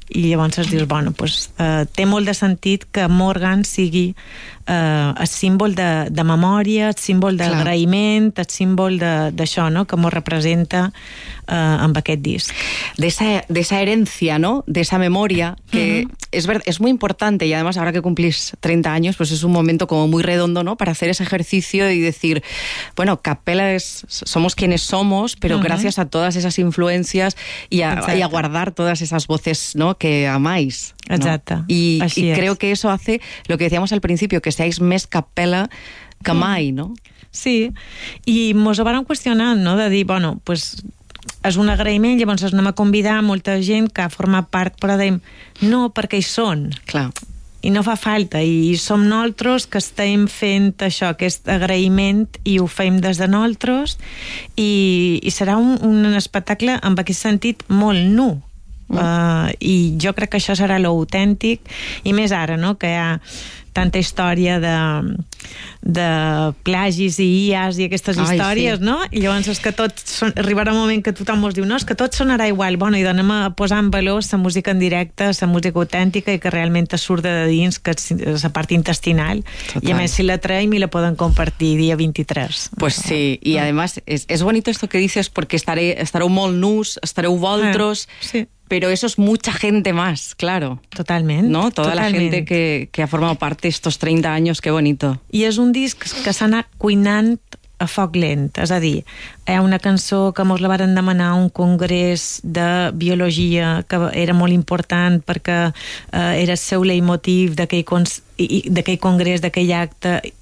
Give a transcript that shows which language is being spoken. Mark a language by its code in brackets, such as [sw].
[ca] I llavors es dius, bueno, pues, té molt de sentit que Morgan sigui el símbol de memòria, el símbol d'agraïment, el símbol d'això, no?, que mos representa amb aquest disc. [es] De esa herència, no?, de esa memòria que es verdad, es muy importante, y además ahora que cumplís 30 años, pues es un momento como muy redondo, ¿no?, para hacer ese ejercicio y decir, bueno, Capela es, somos quienes somos, pero uh-huh, gracias a todas esas influencias y a guardar todas esas voces, ¿no?, que amáis, ¿no? Exacto. Y creo que eso hace lo que decíamos al principio, que seáis [ca] més Capela que mai, [es] ¿no? [ca] Sí, i mos ho van qüestionant, no?, de dir, bueno, pues és un agraïment, llavors anem a convidar molta gent que forma part, però dèiem, no, perquè hi són. Clar. I no fa falta, i som nosaltres que estem fent això, aquest agraïment, i ho fem des de nosaltres, i serà un espectacle amb aquest sentit molt nu. I jo crec que això serà l'autèntic, i més ara, no?, que hi ha tanta història de plagis i IAs i aquestes històries, sí, no? I llavors és que tot arribarà un moment que tothom ens diu, no, és que tot sonarà igual, bueno, i anem a posar en valor la música en directe, la música autèntica i que realment surt de dins, que és la part intestinal. Total. I a més si la traiem i la poden compartir dia 23. [es] Pues sí, [ca] i a més és bonic [es] esto que dices, [ca] perquè estareu molt nus, estareu voltros. Sí. [es] Pero eso es mucha gente más, claro. Totalmente. ¿No? Toda totalmente. La gente que ha formado parte estos 30 años, qué bonito. Y es un [ca] disc que s'ha anat cuinant a foc lent. És a dir, hi ha una cançó que mos la varen demanar a un congrés de biologia que era molt important perquè era el seu leitmotiv d'aquell congrés, d'aquell acte.